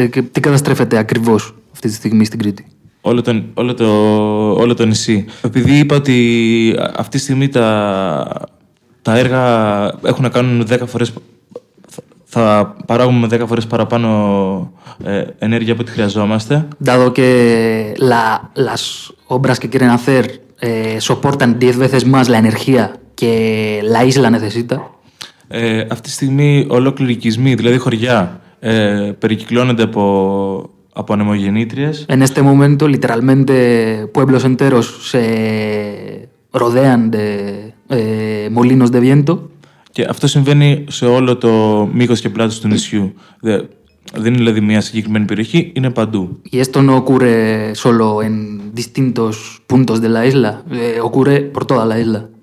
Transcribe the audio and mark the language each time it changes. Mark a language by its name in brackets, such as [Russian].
[Greek] Τι καταστρέφεται ακριβώς αυτή τη στιγμή στην Κρήτη? Όλο το νησί. Επειδή είπα ότι αυτή τη στιγμή τα έργα έχουν να κάνουν 10 φορές, θα παράγουμε 10 φορές παραπάνω ενέργεια από ό,τι χρειαζόμαστε. [Spanish] Dado que las obras que quieren hacer soportan 10 veces más la energía [Greek] και [Spanish] la isla necesita. [Greek] Αυτή τη στιγμή ολόκληροι οικισμοί, δηλαδή χωριά, περικυκλώνονται από ανεμογεννήτριες. [Spanish] En este momento, literalmente, pueblos enteros se rodean de molinos de viento. [Greek] Και αυτό συμβαίνει σε όλο το μήκος και πλάτος του νησιού. Δεν είναι δηλαδή μια συγκεκριμένη περιοχή, είναι παντού. [Spanish] Y esto no ocurre solo en distintos puntos de la isla, ocurre por toda la isla.